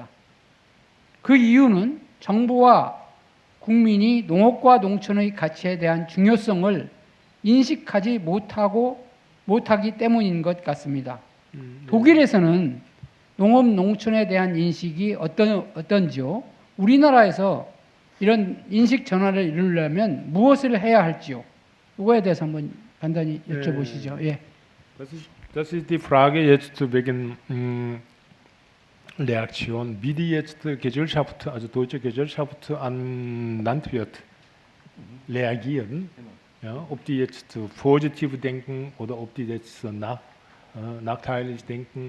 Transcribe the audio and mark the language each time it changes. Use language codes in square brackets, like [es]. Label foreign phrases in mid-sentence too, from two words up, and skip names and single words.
[ko] 그 이유는 정부와 국민이 농업과 농촌의 가치에 대한 중요성을 인식하지 못하기 때문인 것 같습니다. 독일에서는 농업 농촌에 대한 인식이 어떤지요? 우리나라에서 이런 인식 전환을 이루려면 무엇을 해야 할지요? 이거에 대해서 한번 간단히 여쭤보시죠. 예. [de] Das ist die Frage jetzt wegen Reaktion, wie die jetzt Gesellschaft, also deutsche Gesellschaft an Landwirt reagieren. Ja, ob die jetzt positiv denken oder ob die jetzt nachteilig denken.